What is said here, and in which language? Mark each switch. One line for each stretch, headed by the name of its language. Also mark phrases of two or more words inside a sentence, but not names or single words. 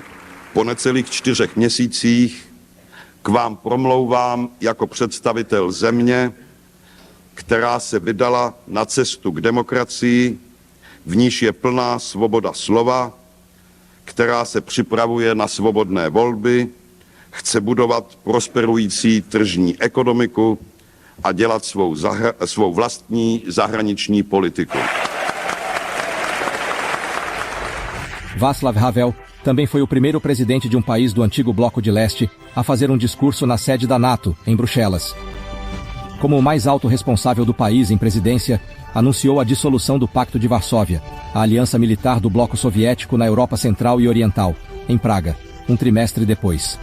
Czech: Po necelých 4 měsících k vám promlouvám jako představitel země, která se vydala na cestu k demokracii, v níž je plná svoboda slova, která se připravuje na svobodné volby, chce budovat prosperující tržní ekonomiku a dělat svou vlastní zahraniční politiku.
Portuguese: Václav Havel também foi o primeiro presidente de um país do antigo Bloco de Leste a fazer um discurso na sede da NATO, em Bruxelas. Como o mais alto responsável do país em presidência, anunciou a dissolução do Pacto de Varsóvia, a aliança militar do bloco soviético na Europa Central e Oriental, em Praga, um trimestre depois.